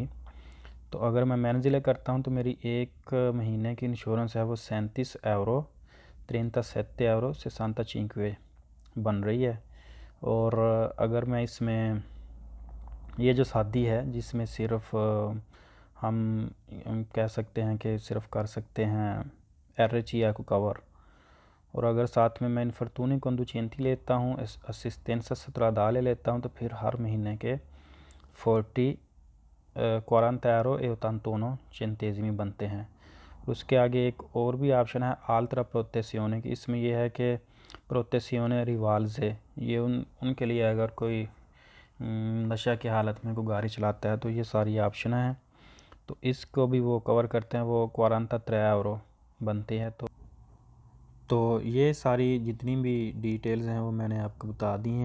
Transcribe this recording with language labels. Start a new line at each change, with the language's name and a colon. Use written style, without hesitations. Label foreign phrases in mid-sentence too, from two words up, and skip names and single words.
Hindi: तो अगर मैं मंजिले करता हूँ तो मेरी 1 महीने की इंश्योरेंस है वो 37,37 € बन रही है। और अगर मैं इसमें ये जो शादी है जिसमें सिर्फ हम कह सकते हैं कि सिर्फ कर सकते हैं RHIA को कवर, और अगर साथ में मैं
Italian: infortuni conducenti
Hindi: लेता हूँ,
Italian: assistenza stradale
Hindi: लेता हूँ, तो फिर हर महीने के 40,81 € बनते हैं। उसके आगे एक और भी ऑप्शन है
Italian: altra protezione
Hindi: की। इसमें यह है कि
Italian: protezione rivalse,
Hindi: ये उनके लिए अगर कोई नशा की हालत में कोई गाड़ी चलाता है तो ये सारी ऑप्शन हैं, तो इसको भी वो कवर करते हैं, वो 43 € बनते हैं। तो ये सारी जितनी भी डिटेल्स हैं वो मैंने आपको बता दी हैं।